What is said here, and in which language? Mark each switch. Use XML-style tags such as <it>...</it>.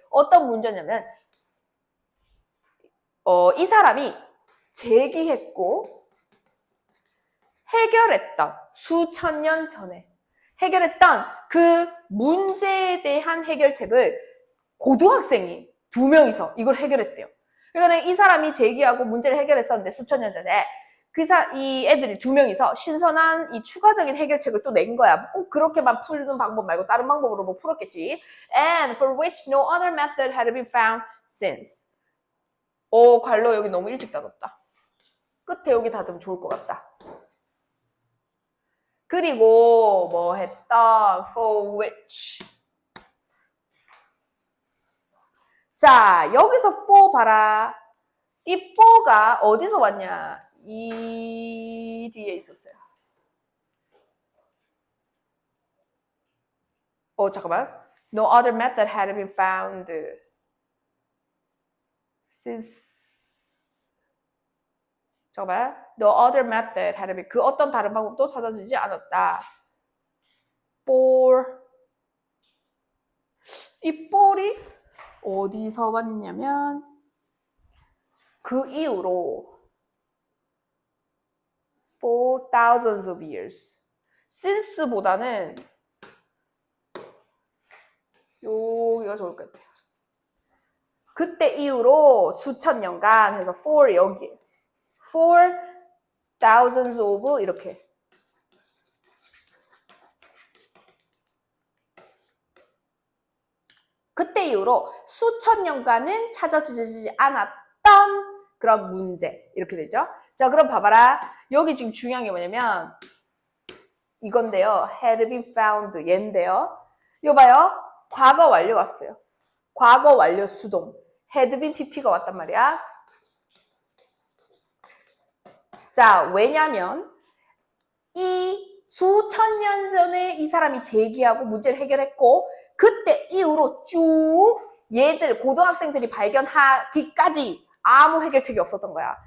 <ko>어떤 문제냐면 이 사람이 제기했고 해결했던 수천 년 전에 해결했던 그 문제에 대한 해결책을 고등학생이 2명이서 이걸 해결했대요. 그러니까 이 사람이 제기하고 문제를 해결했었는데 수천 년 전에 이 애들이 2명이서 신선한 이 추가적인 해결책을 또 낸 거야. 꼭 그렇게만 푸는 방법 말고 다른 방법으로 뭐 풀었겠지.</ko> <en>And for which no other method had been found since.</en> <ko>괄호 여기 너무 일찍 닫았다. 끝에 여기 닫으면 좋을 것 같다. 그리고 뭐 했다?</ko> <en>For which</en> <ko>자, 여기서 for 봐라. 이 for가 어디서 왔냐? 이 뒤에 있었어요. 잠깐만.</ko> <en>No other method had been found since.</en> <ko>잠깐만.</ko> <en>No other method had been.</en> <ko>그 어떤 다른 방법도 찾아지지 않았다. for. 이 for이 어디서 왔냐면 그 이후로</ko> <en>for thousands of years.</en> <ko>since보다는 여기가 좋을 것 같아요. 그때 이후로 수천 년간 해서 for 여기</ko> <en>for thousands of</en> <ko>이렇게 그때 이후로 수천 년간은 찾아지지 않았던 그런 문제 이렇게 되죠. 자, 그럼 봐봐라. 여기 지금 중요한 게 뭐냐면 이건데요.</ko> <en>had been found 얘인데요.</en> <ko>이거 봐요. 과거 완료 왔어요. 과거 완료 수동.</ko> <en>had been pp</en> <ko>가 왔단 말이야. 자, 왜냐면 이 수천 년 전에 이 사람이 제기하고 문제를 해결했고 그때 이후로 쭉 얘들 고등학생들이 발견하기까지 아무 해결책이 없었던 거야.</ko>